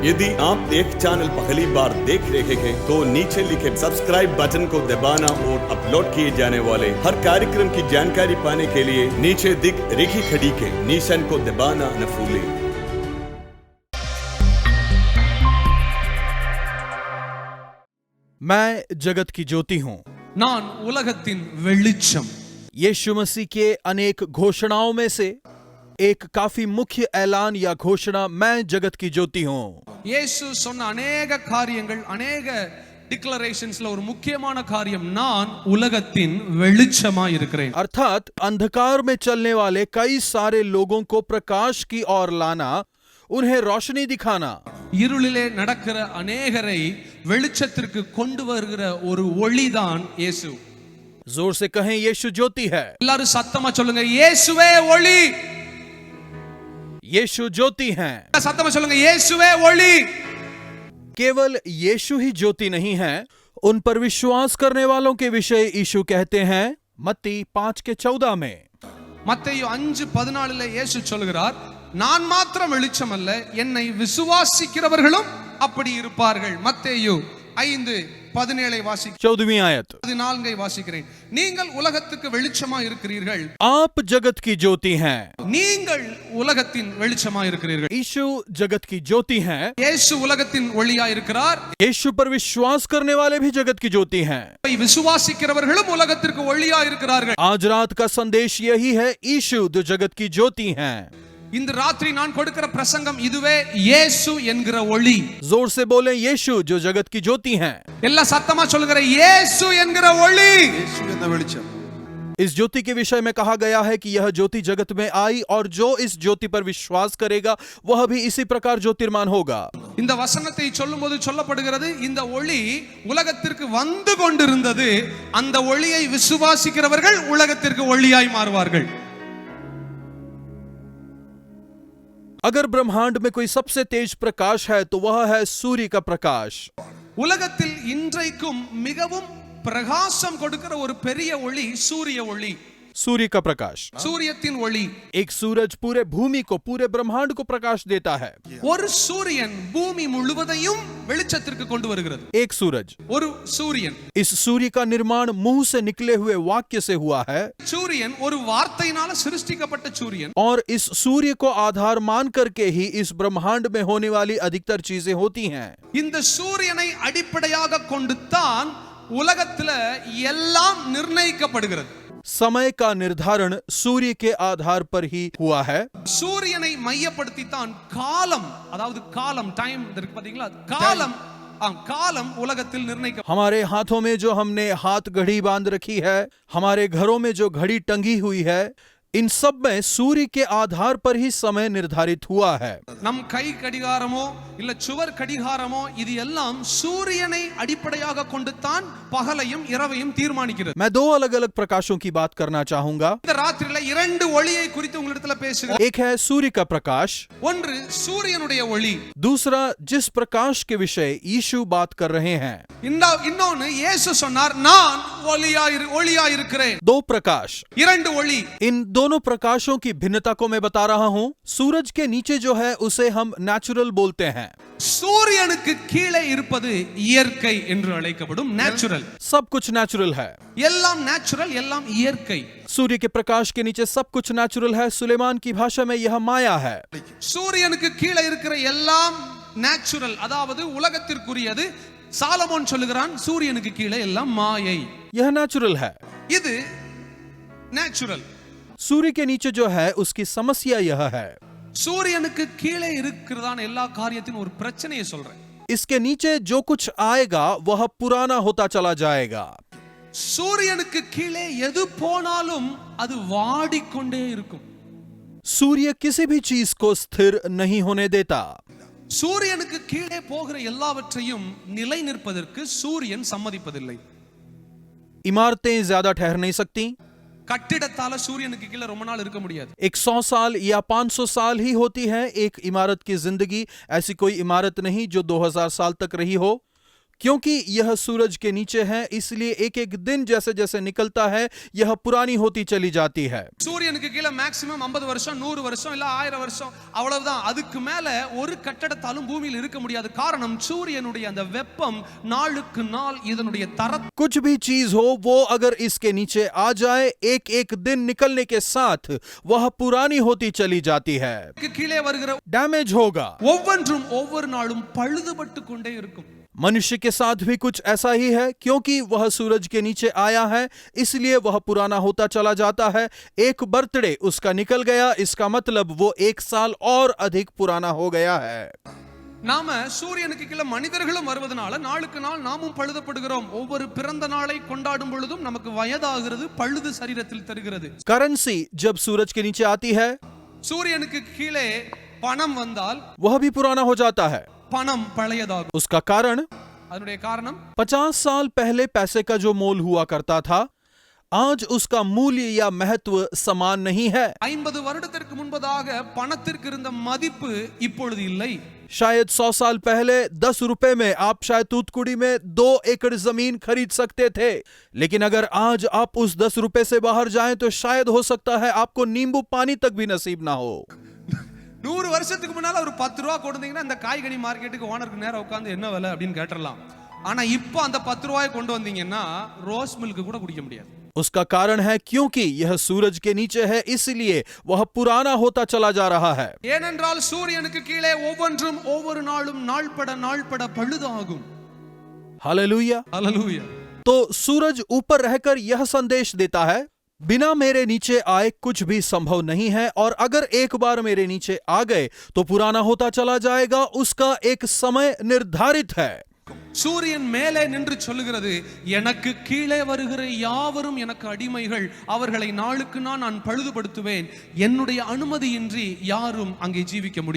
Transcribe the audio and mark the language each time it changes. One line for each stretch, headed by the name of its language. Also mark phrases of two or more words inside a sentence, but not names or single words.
Hindi: यदि आप एक चैनल पहली बार देख रहे हैं तो नीचे लिखे सब्सक्राइब बटन को दबाना और अपलोड किए जाने वाले हर कार्यक्रम की जानकारी पाने के लिए नीचे दिख रही घड़ी के निशान को दबाना न भूलें। मैं जगत की ज्योति हूं।
Tamil: நான் உலகத்தின் வெளிச்சம்।
Hindi: यीशु मसीह के अनेक घोषणाओं में से एक काफी मुख्य ऐलान या घोषणा मैं जगत की ज्योति हूं।
Tamil: இயேசு சொன்ன अनेक காரியங்கள் अनेक டிக்ளரேஷன்ஸ்ல ஒரு முக்கியமான காரியம் நான் உலகத்தின் வெளிச்சமாய் இருக்கிறேன்।
Hindi: अर्थात अंधकार में चलने वाले कई सारे लोगों को प्रकाश की ओर लाना, उन्हें रोशनी दिखाना।
Tamil: இருளிலே நடக்கிற अनेகரை வெளிச்சத்திற்கு கொண்டு வருகிற ஒரு ஒளிதான் இயேசு।
Hindi: जोर से कहें यीशु ज्योति है।
Tamil: எல்லாரும் சத்தமா சொல்லுங்க இயேசுவே ஒளி।
Hindi: यीशु ज्योति हैं।
Tamil: சத்தமா சொல்லுங்க இயேசுவே ஒளி।
Hindi: केवल यीशु ही ज्योति नहीं है, उन पर विश्वास करने वालों के विषय यीशु कहते हैं मत्ती 5:14 में।
Tamil: மத்தேயு 5:14 இயேசு சொல்கிறார், நான் மாத்திரம் வெளிச்சம் அல்ல, என்னை விசுவாசிக்கிறவர்களும் அப்படி இருப்பார்கள்। மத்தேயு 5:17 வாசிக்கிறேன்।
Hindi: 14वीं आयत।
Tamil: 14 வாசிக்கிறேன்। நீங்கள் உலகத்துக்கு வெளிச்சமா இருக்கிறீர்கள்।
Hindi: आप जगत की ज्योति हैं।
Tamil: நீங்கள் உலகத்தின் வெளிச்சமா இருக்கிறீர்கள்।
Hindi: यीशु जगत की ज्योति हैं।
Tamil: இயேசு உலகத்தின் ஒளியா இருக்கிறார்।
Hindi: यीशु पर विश्वास करने वाले भी जगत की ज्योति हैं।
Tamil: விசுவாசிக்கிறவர்களும் உலகத்திற்கு ஒளியா இருக்கிறார்கள்।
Hindi: आज रात का संदेश यही है, यीशु जो जगत की ज्योति हैं।
Tamil: இந்த ராத்திரி நான் கொடுக்கிற பிரசங்கம் இதுவே, இயேசு என்கிற ஒளி।
Hindi: जोर से बोले यीशु जो जगत की ज्योति हैं।
Tamil: எல்லா சத்தமா சொல்லுங்க இயேசு என்கிற ஒளி। यीशु என்ற வெளிச்சம்।
Hindi: इस ज्योति के विषय में कहा गया है कि यह ज्योति जगत में आई और जो इस ज्योति पर विश्वास करेगा वह भी इसी प्रकार ज्योतिर्मान होगा।
Tamil: இந்த வசனத்தை சொல்லும்போது சொல்லப்படுகிறது, இந்த ஒளி உலகத்திற்கு வந்து கொண்டிருந்தது, அந்த ஒளியை விசுவாசிக்கிறவர்கள் உலகத்திற்கு ஒளியாய் மாறுவார்கள்।
Hindi: अगर ब्रह्मांड में कोई सबसे तेज प्रकाश है तो वह है सूर्य का प्रकाश।
Tamil: உலகத்தில் இன்றைக்கும் மிகவும் பிரகாசம் கொடுக்கிற ஒரு பெரிய ஒளி சூரிய ஒளி।
Hindi: सूर्य का प्रकाश,
Tamil: சூரியத்தின் ஒளி।
Hindi: एक सूरज पूरे भूमि को, पूरे ब्रह्मांड को प्रकाश देता है।
Tamil: ஒரு சூரியன் பூமி முழுவதையும் வெளிச்சத்திற்கு கொண்டு வருகிறது।
Hindi: एक सूरज,
Tamil: ஒரு சூரியன்।
Hindi: इस सूर्य का निर्माण मुंह से निकले हुए वाक्य से हुआ है।
Tamil: சூரியன் ஒரு வார்த்தையினால சிருஷ்டிக்கப்பட்ட சூரியன்।
Hindi: और इस सूर्य को आधार मान करके ही इस ब्रह्मांड में होने वाली अधिकतर चीजें होती हैं।
Tamil: இந்த சூரியனை அடிப்படையாக கொண்டு தான் உலகத்துல எல்லாம் நிர்ணயிக்கப்படுகிறது।
Hindi: समय का निर्धारण सूर्य के आधार पर ही हुआ है।
Tamil: சூரியனை மையப்படுத்தி தான் காலம், அதாவது காலம், டைம் இருக்கு பாத்தீங்களா, காலம் காலம் உலகத்தில் निर्णय।
Hindi: हमारे हाथों में जो हमने हाथ घड़ी बांध रखी है, हमारे घरों में जो घड़ी टंगी हुई है, इन सब में सूर्य के आधार पर ही समय निर्धारित हुआ है।
Tamil: நம் கை கடிகாரமோ இல்ல சுவர் கடிகாரமோ இது எல்லாம் சூரியனை அடிப்படையாக கொண்டு தான் பகலையும் இரவையும் தீர்மானிக்கிறது।
Hindi: मैं दो अलग अलग प्रकाशों की बात करना चाहूंगा।
Tamil: இந்த ராத்திரியில இரண்டு ஒளியை குறித்து உங்களிடத்துல பேசுகிறேன்।
Hindi: एक है सूर्य का प्रकाश,
Tamil: ஒன்று சூரியனுடைய ஒளி।
Hindi: दूसरा जिस प्रकाश के विषय यीशु बात कर रहे हैं।
Tamil: இன்னொன்னு இயேசு சொன்னார், நான் ஒளியா இருக்கிறேன்।
Hindi: दो प्रकाश,
Tamil: இரண்டு ஒளி।
Hindi: इन दोनों प्रकाशों की भिन्नता को मैं बता रहा हूं। सूरज के नीचे जो है उसे हम नेचुरल बोलते हैं।
Tamil: சூரியனுக்கு கீழே இருப்பது இயற்கை என்று அழைக்கப்படும் நேச்சுரல்।
Hindi: सब कुछ नेचुरल है।
Tamil: எல்லாம் நேச்சுரல், எல்லாம் இயற்கை।
Hindi: सूर्य के प्रकाश के नीचे सब कुछ नेचुरल है। सुलेमान की भाषा में यह माया है।
Tamil: சூரியனுக்கு கீழே இருக்கிற எல்லாம் நேச்சுரல், அதாவது உலகத்திற்குரியது। சாலமோன் சொல்லுகிறான், சூரியனுக்கு கீழே எல்லாம் மாயை।
Hindi: यह नेचुरल है।
Tamil: இது நேச்சுரல்।
Hindi: सूर्य के नीचे जो है उसकी समस्या यह है।
Tamil: சூரியனுக்கு கீழே இருக்கிறதான எல்லா காரியத்தின் ஒரு பிரச்சனையை சொல்றேன்।
Hindi: इसके नीचे जो कुछ आएगा वह पुराना होता चला जाएगा।
Tamil: சூரியனுக்கு கீழே எது போனாலும் அது வாடிக்கொண்டே இருக்கும்।
Hindi: सूर्य किसी भी चीज को स्थिर नहीं होने देता।
Tamil: சூரியனுக்கு கீழே போகிற எல்லாவற்றையும் நிலை நிற்பதற்கு சூரியன் சம்மதிப்பதில்லை।
Hindi: इमारतें ज्यादा ठहर नहीं सकती।
Tamil: கட்டிடத்தால சூரியனுக்கு கீழே ரொம்ப நாள் இருக்க முடியாது।
Hindi: 100 साल या 500 साल ही होती है एक इमारत की जिंदगी। ऐसी कोई इमारत नहीं जो 2000 साल तक रही हो, क्योंकि यह सूरज के नीचे है, इसलिए एक एक दिन जैसे जैसे निकलता है यह पुरानी होती चली जाती है।
Tamil: சூரியனுக்கு கீழ மேக்ஸिमम 50 வருஷம் 100 வருஷம் இல்ல 1000 வருஷம் அவ்வளவுதான். அதுக்கு மேல ஒரு கட்டடத்தாலும் பூமியில் இருக்க முடியாது. காரணம் சூரியனுடைய அந்த வெப்பம் நாளுக்கு நாள் இதனுடைய தரத்தை
Hindi: कुछ भी चीज हो वो अगर इसके नीचे आ जाए, एक एक दिन निकलने के साथ वह पुरानी होती चली जाती है,
Tamil: கீழே வருகிற
Hindi: डैमेज होगा।
Tamil: ஒவ்வொன்றும் ஒவ்வொரு நாளும் பழுதுபட்டு கொண்டே இருக்கும்.
Hindi: मनुष्य के साथ भी कुछ ऐसा ही है, क्योंकि वह सूरज के नीचे आया है इसलिए वह पुराना होता चला जाता है। एक बर्थडे उसका निकल गया, इसका मतलब वो 1 साल और अधिक पुराना हो गया है।
Tamil: நாம சூரியனுக்கு கீழ மனிதர்களும் வருவதனால நாளுக்கு நாள் நாமும் பழுதப்படுகிறோம். ஒவ்வொரு பிறந்த நாளை கொண்டாடும் பொழுதும் நமக்கு வயதாகிறது, பழுது சரீரத்தில் தருகிறது.
Hindi: करेंसी जब सूरज के नीचे आती है,
Tamil: சூரியனுக்கு கீழே பணம் வந்தால்
Hindi: वह भी पुराना हो जाता है।
Tamil: பணம் பழையதாகும்.
Hindi: उसका कारण
Tamil: அதனுடைய காரணம்
Hindi: 50 साल पहले पैसे का जो मोल हुआ करता था, आज उसका मूल्य या महत्व समान नहीं है।
Tamil: 50 வருடத்திற்கு முன்பதாக பணத்திற்கு இருந்த மதிப்பு இப்பொழுது இல்லை.
Hindi: शायद 100 साल पहले 10 रुपए में आप शायद तूतकुड़ी में 2 एकड़ जमीन खरीद सकते थे, लेकिन अगर आज आप उस 10 रुपए से बाहर जाएं तो शायद हो सकता है आपको नींबू पानी तक भी नसीब ना हो।
Tamil: 100 வருஷத்துக்கு முன்னால ஒரு 10 ரூபாய் கொடுத்தீங்கன்னா இந்த காய்கறி மார்க்கெட்டுக்கு ஓனருக்கு நேரா உட்கார்ந்து என்ன விலை அப்படின்னு கேட்டறலாம். ஆனா இப்போ அந்த 10 ரூபாயை கொண்டு வந்தீங்கன்னா
English: rose milk
Tamil: கூட குடிக்க முடியாது.
Hindi: उसका कारण है क्योंकि यह सूरज के नीचे है, इसलिए वह पुराना होता चला जा रहा है।
Tamil: ஏனென்றால் சூரியனுக்கு கீழே ஒவ்வொன்றும் ஒவ்வொரு நாளும் நாள்பட பழுதாகும்.
Hindi: हालेलुया। हालेलुया। तो सूरज ऊपर रहकर यह संदेश देता है, बिना मेरे नीचे आए कुछ भी संभव नहीं है, और अगर एक बार मेरे नीचे आ गए तो पुराना होता चला जाएगा। उसका एक समय निर्धारित है।
Tamil: சூரியன் மேலே நின்று சொல்லுகிறது, எனக்கு கீழே வருகிற யாவரும் எனக்கு அடிமைகள், அவர்களை நாளுக்கு நாள் நான் பழுதுபடுத்துவேன், என்னுடைய அனுமதியின்றி யாரும் அங்கே ஜீவிக்க முடியும்.